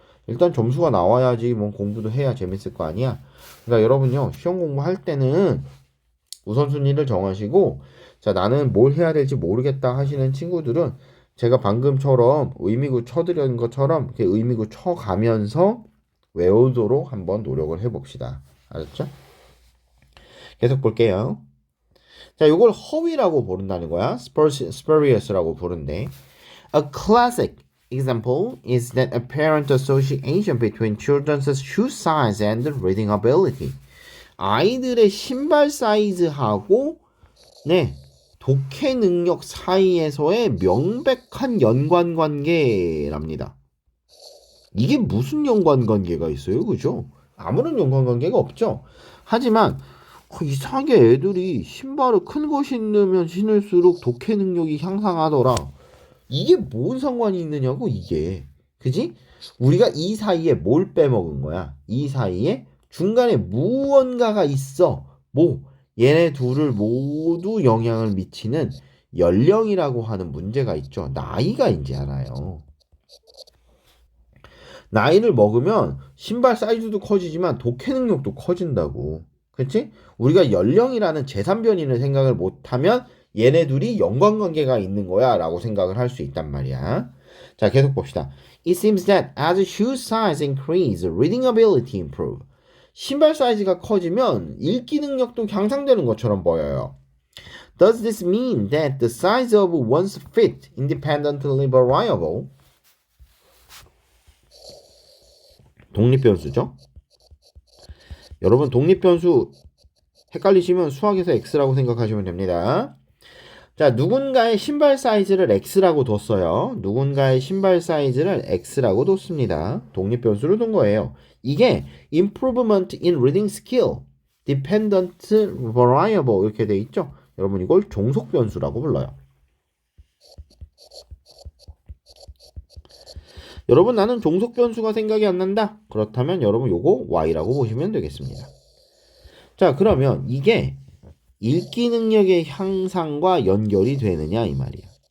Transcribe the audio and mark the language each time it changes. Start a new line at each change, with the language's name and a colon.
Korean: 일단 점수가 나와야지 뭐 공부도 해야 재밌을 거 아니야. 그러니까 여러분요, 시험 공부할 때는 우선순위를 정하시고, 자, 나는 뭘 해야 될지 모르겠다 하시는 친구들은 제가 방금처럼 의미구 쳐드린 것처럼 이렇게 의미구 쳐가면서 외우도록 한번 노력을 해봅시다. 알았죠? 계속 볼게요. 자, 이걸 허위라고 부른다는 거야. spurious라고 부른대.
English: A classic example is that apparent association between children's shoe size and reading ability.
Korean: 아이들의 신발 사이즈하고 독해 능력 사이에서의 명백한 연관관계랍니다. 이게 무슨 연관관계가 있어요? 그죠? 아무런 연관관계가 없죠. 하지만 이상하게 애들이 신발을 큰 거 신으면 신을수록 독해 능력이 향상하더라. 이게 뭔 상관이 있느냐고, 이게. 그지? 우리가 이 사이에 뭘 빼먹은 거야? 이 사이에 중간에 무언가가 있어. 뭐 얘네 둘을 모두 영향을 미치는 연령이라고 하는 문제가 있죠. 나이가 이제 알아요. 나이를 먹으면 신발 사이즈도 커지지만 독해 능력도 커진다고. 그치? 우리가 연령이라는 제3변인을 생각을 못하면 얘네 둘이 연관관계가 있는 거야 라고 생각을 할 수 있단 말이야. 자, 계속 봅시다.
English: It seems that as shoe size increase, reading ability improve.
Korean: 신발 사이즈가 커지면 읽기 능력도 향상되는 것처럼 보여요.
English: Does this mean that the size of one's feet independently variable?
Korean: 독립변수죠. 여러분 독립변수 헷갈리시면 수학에서 x라고 생각하시면 됩니다. 자, 누군가의 신발 사이즈를 x라고 뒀어요. 누군가의 신발 사이즈를 x라고 뒀습니다. 독립변수로 둔 거예요.
English: 이게 improvement in reading skill, dependent variable
Korean: 이렇게 돼 있죠. 여러분 이걸 종속변수라고 불러요. 여러분 나는 종속변수가 생각이 안 난다. 그렇다면 여러분 요거 y라고 보시면 되겠습니다. 자, 그러면 이게 읽기 능력의 향상과 연결이 되느냐 이 말이야.